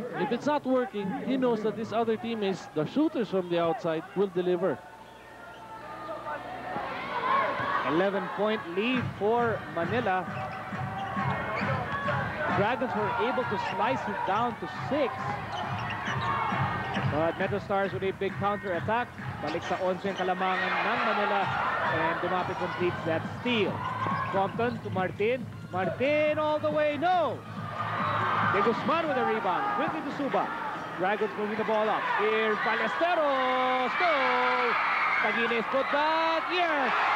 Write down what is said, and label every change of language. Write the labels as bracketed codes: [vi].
[en] If it's not working, he knows that his other teammates, the shooters from the outside, will deliver. 11-point lead for Manila. Dragons were able to slice it down to 6. But Metro Stars with a big counter-attack. [tl] Balik sa 11 ang kalamangan ng Manila. [en] And Dumapit completes that steal. Compton to Martin. Martin all the way, no! De Guzman with a rebound. Quickly to Suba. Dragons moving the ball up. Here's Ballesteros. No! Taguines put back. Yes!